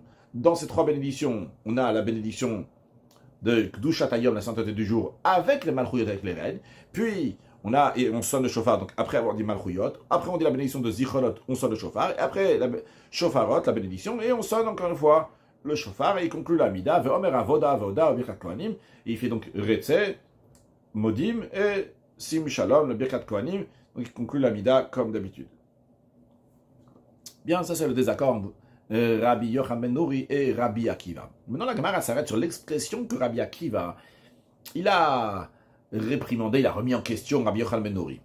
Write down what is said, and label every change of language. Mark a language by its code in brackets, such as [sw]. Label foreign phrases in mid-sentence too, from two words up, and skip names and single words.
[fr] Dans ces 3 bénédictions, on a la bénédiction de Kdushatayom, la sainteté du jour, avec les Malchuyot, avec les reines, puis on sonne le shofar, donc après avoir dit Malchuyot, après on dit la bénédiction de Zichronot, on sonne le shofar, et après la shofarot, la bénédiction, et on sonne encore une fois le shofar, et il conclut la mida, [he] ואומר עבודה עבודה ברכת כהנים, [fr] et il fait donc Retse, Modim, et Sim Shalom, le [he] ברכת כהנים, [fr] donc il conclut la mida comme d'habitude. Bien, ça c'est le désaccord entre Rabbi Yochanan ben Nouri et Rabbi Akiva. Maintenant la Gemara s'arrête sur l'expression que Rabbi Akiva, il a réprimandé, il a remis en question Rabbi Yochanan ben Nouri.